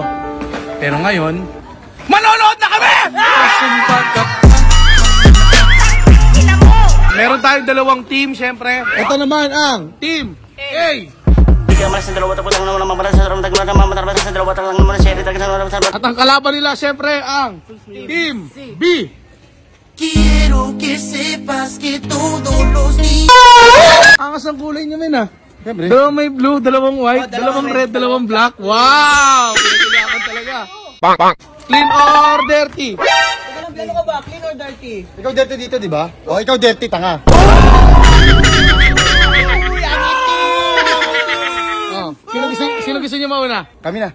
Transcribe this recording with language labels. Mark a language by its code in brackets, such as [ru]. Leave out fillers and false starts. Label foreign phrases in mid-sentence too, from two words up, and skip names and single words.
[tl] Pero ngayon, manonood na kami! Meron tayong dalawang team, syempre. Ito naman ang Team A. At ang kalaban nila, syempre, ang Team B. [es] Quiero que sepas que todos los días. [tl] Angas ang kulay niya, men, ah. Dalawang may blue, dalawang white, dalawang red, dalawang black. Wow! Pinagkailangan talaga. [en] Clean or dirty? [tl] Ano ka ba? [en] Clean or dirty? [tl] Ikaw dirty dito, di ba? O, ikaw dirty, tanga. Oh, sino gusto niyo mauna? Kami na.